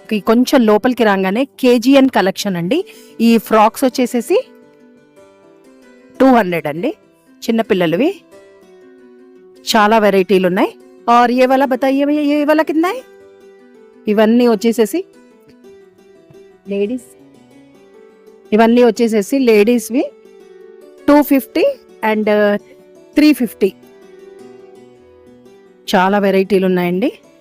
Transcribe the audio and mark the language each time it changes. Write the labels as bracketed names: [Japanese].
[Telugu] కొంచెం లోపలికి రాగానే KGN కలెక్షన్ అండి. ఈ ఫ్రాక్స్ వచ్చేసేసి 200 అండి, చిన్నపిల్లలవి. చాలా వెరైటీలు ఉన్నాయి. [Hindi] और ये वाला बताइए भैया, ये वाला कितना है? [Telugu] ఇవన్నీ వచ్చేసేసి లేడీస్, ఇవన్నీ వచ్చేసేసి లేడీస్వి 250 అండ్ 350. చాలా వెరైటీలు ఉన్నాయండి.